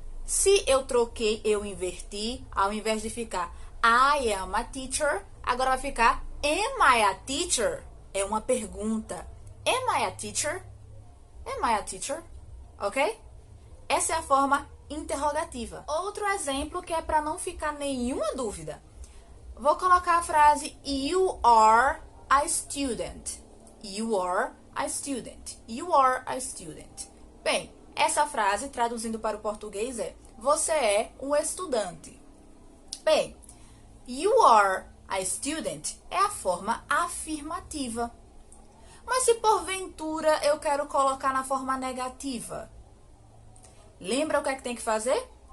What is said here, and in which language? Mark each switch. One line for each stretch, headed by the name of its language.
Portuguese: Se eu troquei, eu inverti, ao invés de ficar
English: I am a teacher,
Portuguese: agora vai ficar
English: am I a teacher?
Portuguese: É uma pergunta.
English: Am I a teacher? Am I a teacher? Ok?
Portuguese: Essa é a forma interrogativa. Outro exemplo que é para não ficar nenhuma dúvida. Vou colocar a frase
English: You are a student. You are a student. You are a student.
Portuguese: Bem, essa frase, traduzindo para o português, é você é um estudante. Bem,
English: you are a student
Portuguese: é a forma afirmativa. Mas se porventura eu quero colocar na forma negativa, lembra o que é que tem que fazer?